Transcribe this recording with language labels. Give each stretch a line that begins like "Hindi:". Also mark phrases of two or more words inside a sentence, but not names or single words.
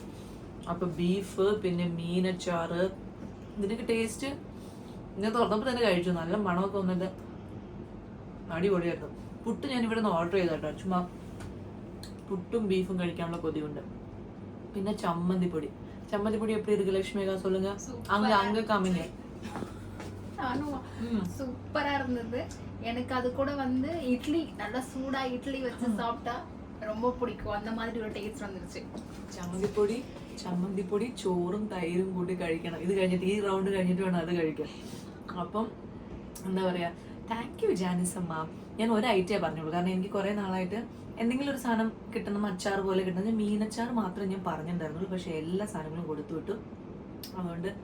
Malayalam: അപ്പോൾ ബീഫ്, പിന്നെ മീനച്ചാറ്, ഇതിനൊക്കെ ടേസ്റ്റ് ഞാൻ തുറന്നപ്പോൾ തന്നെ കഴിച്ചു. നല്ല മണമൊക്കെ വന്നിട്ട് അടിപൊളിയായിരുന്നു. പുട്ട് ഞാൻ ഇവിടെ നിന്ന് ഓർഡർ ചെയ്തോട്ടോ, ചുമ്മാ പുട്ടും ബീഫും കഴിക്കാനുള്ള കൊതിയുണ്ട്. പിന്നെ ചമ്മന്തിപ്പൊടി
Tamil: எப்படி இருக்கு லட்சுமிகா? சொல்லுங்க. அங்க காமிங்க. சூப்பரா இருந்தது. எனக்கு அது கூட வந்து இட்லி, நல்லா சூடா இட்லி வச்சு சாப்பிட்டா ரொம்ப பிடிக்கும். அந்த மாதிரி ஒரு டேஸ்ட் வந்துருச்சு.
Malayalam: ചമ്മന്തിപ്പൊടി ചോറും തൈരും കൂടി കഴിക്കണം. ഇത് കഴിഞ്ഞിട്ട് ഈ റൗണ്ട് കഴിഞ്ഞിട്ട് വേണം അത് കഴിക്കാൻ. അപ്പം എന്താ പറയാ,
English: thank you
Malayalam: ജാനിസ് അമ്മ. ഞാൻ ഒരു ഐറ്റമേ പറഞ്ഞോളൂ, കാരണം എനിക്ക് കുറേ നാളായിട്ട് എന്തെങ്കിലും ഒരു സാധനം കിട്ടണം, അച്ചാർ പോലെ കിട്ടണം. മീനച്ചാർ മാത്രമേ ഞാൻ പറഞ്ഞിട്ടുണ്ടായിരുന്നുള്ളൂ, പക്ഷേ എല്ലാ സാധനങ്ങളും കൊടുത്തു വിട്ടു.